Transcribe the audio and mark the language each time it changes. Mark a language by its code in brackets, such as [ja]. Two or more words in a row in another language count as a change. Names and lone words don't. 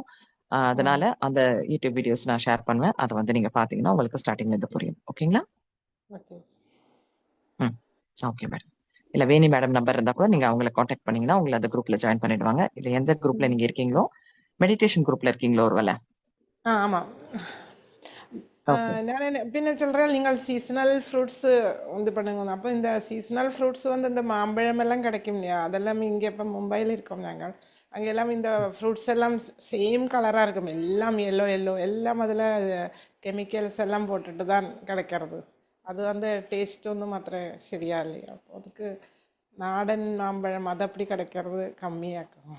[ta] அதனால அந்த யூடியூப் வீடியோஸ் நான் ஷேர் பண்ணுவேன். அதை வந்து நீங்க பாத்தீங்கன்னா உங்களுக்கு ஸ்டார்டிங்ல இருந்து புரியும். ஓகேங்களா? ஓகே. ம். [en] okay madam. [ta] இல்ல வேணி மேடம் நம்பர் இருந்தா கூட நீங்க அவங்களை காண்டாக்ட் பண்ணீங்கன்னா உங்களை அந்த குரூப்ல ஜாயின் பண்ணிடுவாங்க. இல்ல எந்த குரூப்ல நீங்க இருக்கீங்களோ, [en] meditation group [ta] இருக்கீங்களோ ஒருவேளை. ஆமா. ஓகே. [ml] ഞാൻ പിന്നെ சொல்றேன் നിങ്ങൾ [en] seasonal fruits [ml] ഇത് பண்ணுங்க. [ta] அப்போ இந்த [en] seasonal fruits [ta] வந்து இந்த மாம்பழம் எல்லாம் கிடைக்கும் இல்லையா, அதெல்லாம் இங்கே இப்போ மும்பையில் இருக்கோம் நாங்கள். அங்கெல்லாம் இந்த ஃப்ரூட்ஸ் எல்லாம் [en] same colour [ta] இருக்கும், எல்லாம் [en] yellow yellow, [ta] எல்லாம் அதில் கெமிக்கல்ஸ் எல்லாம் போட்டுட்டு தான் கிடைக்கிறது. அது வந்து டேஸ்ட் ஒன்றும் மாத்திரம் சரியா இல்லையா, அப்போ அதுக்கு நாடன் மாம்பழம் அது அப்படி கிடைக்கிறது கம்மியாக்கும்.